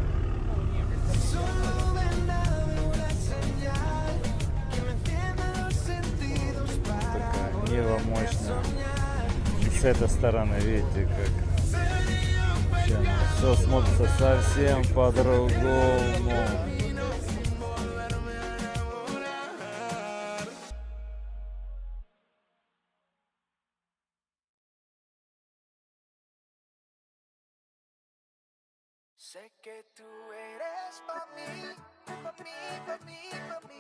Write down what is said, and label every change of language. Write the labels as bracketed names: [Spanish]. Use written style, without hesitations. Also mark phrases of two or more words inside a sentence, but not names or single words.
[Russian] Такая Нива мощная. И с этой стороны видите, как все смотрится совсем по-другому. [Spanish] Sé que tú eres pa' mí, pa' mí, pa' mí, pa' mí.